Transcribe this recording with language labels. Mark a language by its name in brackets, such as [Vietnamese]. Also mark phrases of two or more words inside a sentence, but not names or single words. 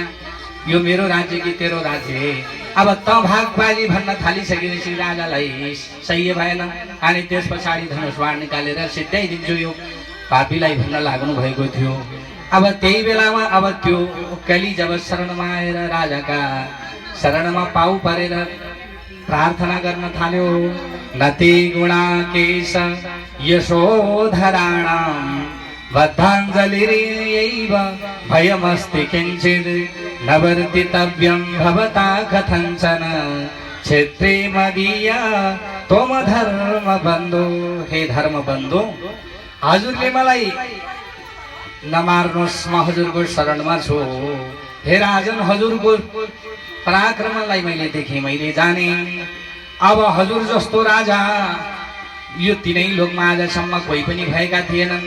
[Nepali] यो मेरो राज्य कि तेरो राज्य? अब त भागबाजी भन्न थालिसकेपछि राजालाई सही भएन। अनि त्यस पछाडि धनुष बाण निकालेर सिद्ध्याइदिन्छु यो पापीलाई भन्न लाग्नु भएको थियो। अब त्यही बेलामा अब त्यो कली जब शरणमा आएर राजाका शरणमा पाउ परेर प्रार्थना गर्न थाल्यो। [Sanskrit] नति गुणाकेश यशोधराणां बद्धाञ्जलिरेव भयमस्ति किञ्चित् नवर्तितव्यं भवता कथञ्चन क्षेत्रे मदीय त्वम धर्म बन्धु। [Nepali] हे धर्म बन्धु, हजुरले मलाई नमार्नुहोस्, म हजुरको शरणमा छु। हे राजन, हजुरको पराक्रमलाई मैले देखेँ, मैले जाने। अब हजुर जस्तो राजा यो तीनै लोकमा आजसम्म कोही पनि भएका थिएनन्।